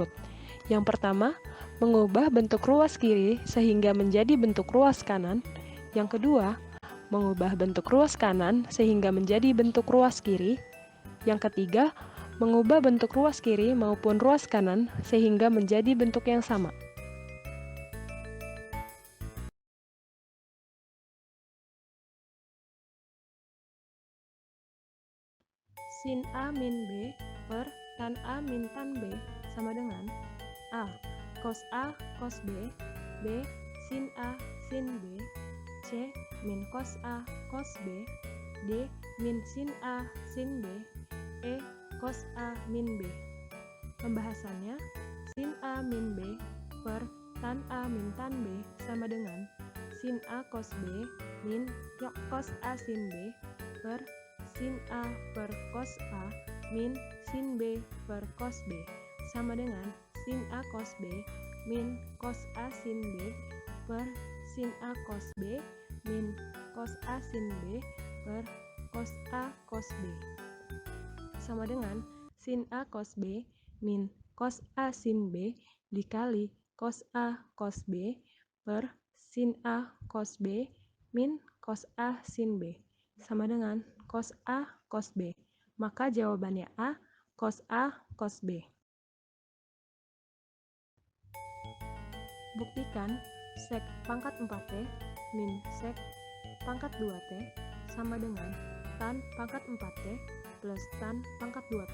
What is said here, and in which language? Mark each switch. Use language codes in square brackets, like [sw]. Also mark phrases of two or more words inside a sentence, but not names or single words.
[id] Yang pertama, mengubah bentuk ruas kiri sehingga menjadi bentuk ruas kanan. Yang kedua, mengubah bentuk ruas kanan sehingga menjadi bentuk ruas kiri. Yang ketiga, mengubah bentuk ruas kiri maupun ruas kanan sehingga menjadi bentuk yang sama. Sin A min B per tan A min tan B sama dengan A cos B, B sin A sin B, C min cos A cos B, D min sin A sin B, E cos A min B. Pembahasannya, sin A min B per tan A min tan B sama dengan sin A cos B min cos A sin B per sin A per cos A min sin B per cos B sama dengan sin A cos B min cos A sin B per sin A cos B min cos A sin B per cos A cos B sama dengan sin A cos B min cos A sin B dikali cos A cos B per sin A cos B min cos A sin B sama dengan cos A cos B. Maka jawabannya A cos A cos B. Buktikan sek pangkat 4T min sek pangkat 2T sama dengan tan pangkat 4T plus tan pangkat 2T.